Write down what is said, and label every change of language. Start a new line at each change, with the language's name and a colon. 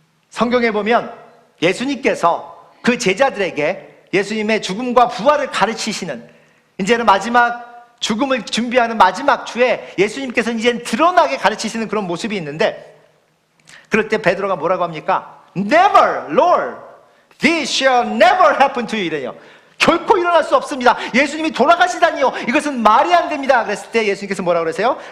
Korean: 성경에 보면 예수님께서 그 제자들에게 예수님의 죽음과 부활을 가르치시는, 이제는 마지막 죽음을 준비하는 마지막 주에 예수님께서는 이제 드러나게 가르치시는 그런 모습이 있는데, 그럴 때 베드로가 뭐라고 합니까?
English: Never, Lord, this shall never happen to you
Korean: 이래요. 결코 일어날 수 없습니다. 예수님이 돌아가시다니요, 이것은 말이 안 됩니다. 그랬을 때 예수님께서 뭐라고 그러세요?